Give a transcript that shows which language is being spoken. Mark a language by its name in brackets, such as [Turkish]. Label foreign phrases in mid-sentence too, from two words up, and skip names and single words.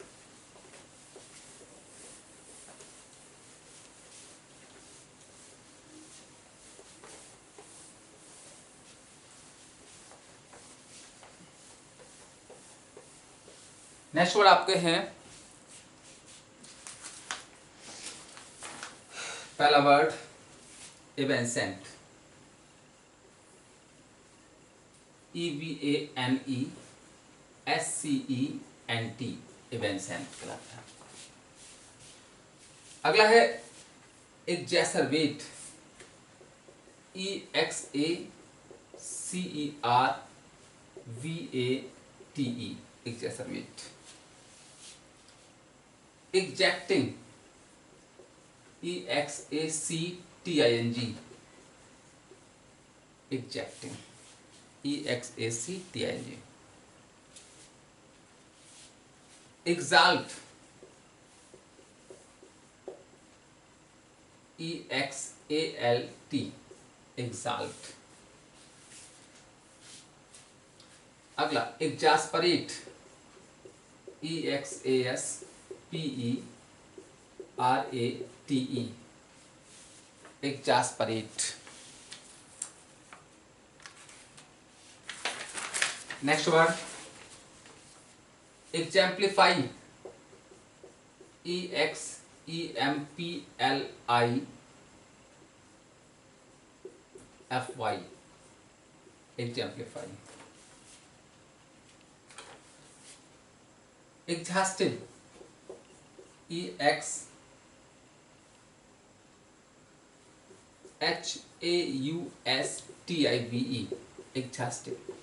[English] next word [Hindi] आपके हैं, पहला वर्ड इवेंसेंट। EVANESCENT इवेंसेंट कहलाता है। अगला है एक्जैसरबेट। [English] EXACERVATE एक्जैसरबेट। एग्जैक्टिंग EXACTING एग्जैक्टिंग EXACTING। exalt EXALT exalt। अगला exasperate EXASPERATE exasperate। next word exemplify EXEMPLIFY exemplify। exhaustive EXHAUSTIVE exhaustive।